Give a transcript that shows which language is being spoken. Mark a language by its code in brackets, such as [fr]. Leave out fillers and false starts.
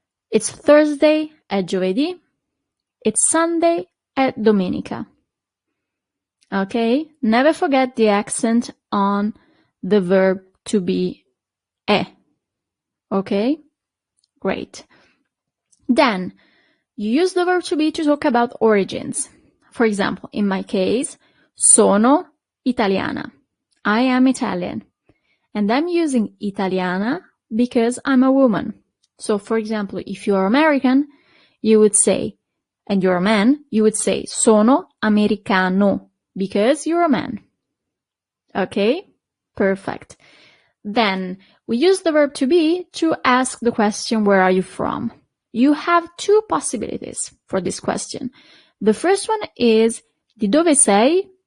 [en] It's Thursday. [it] È giovedì. [en] It's Sunday. [it] È domenica. [en] Okay? Never forget the accent on the verb to be è. Okay? Great. Then, you use the verb to be to talk about origins. For example, in my case, [it] sono italiana. [en] I am Italian. And I'm using italiana because I'm a woman. So, for example, if you're American, you would say, and you're a man, you would say [it] sono americano [en] because you're a man. Okay? Perfect. Then we use the verb to be to ask the question, where are you from? You have two possibilities for this question. The first one is [it] di dove sei?